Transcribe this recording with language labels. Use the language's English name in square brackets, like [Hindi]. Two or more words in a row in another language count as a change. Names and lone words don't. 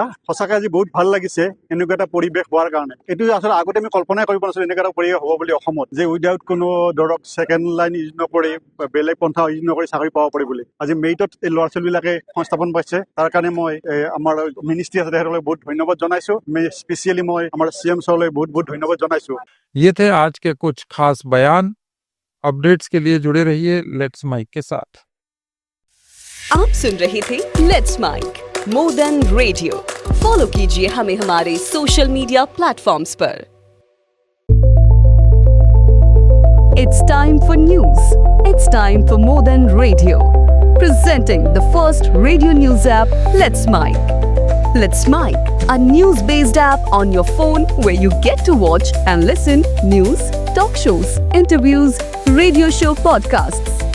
[Assamese] সঁচাকৈ আজি বহুত ভাল লাগিছে এনেকুৱা এটা পৰিৱেশ হোৱাৰ কাৰণে। এইটো আচলতে আগতে আমি কল্পনাই কৰিব নাছিলোঁ এনেকুৱা এটা পৰিৱেশ হ'ব বুলি অসমত, যে উইদাউট কোনো ধৰক [English] second line [Assamese] ইউজ নকৰি বেলেগ পন্থা ইউজ নকৰি চাকৰি পাব পাৰি বুলি। আজি মেৰিটত এই ল'ৰা ছোৱালীবিলাকে সংস্থাপন পাইছে, তাৰ কাৰণে মই আমাৰ মিনিষ্ট্ৰী আছে তেখেতলৈ বহুত ধন্যবাদ জনাইছোঁ। স্পেচিয়েলি মই আমাৰ CM ছাৰলৈ বহুত বহুত ধন্যবাদ জনাইছোঁ। [Hindi] ये थे आज के कुछ खास बयान। अपडेट्स के लिए जुड़े रहिए लेट्स माइक के साथ। आप सुन रहे थे लेट्स माइक [English] more than radio. [Hindi] फॉलो कीजिए हमें हमारे [English] social media platforms [Hindi] पर। [English] It's time for news. It's time for more than radio. Presenting the first radio news app, Let's Mic. Let's Mic, a news-based app on your phone where you get to watch and listen news, talk shows, interviews, radio show podcasts.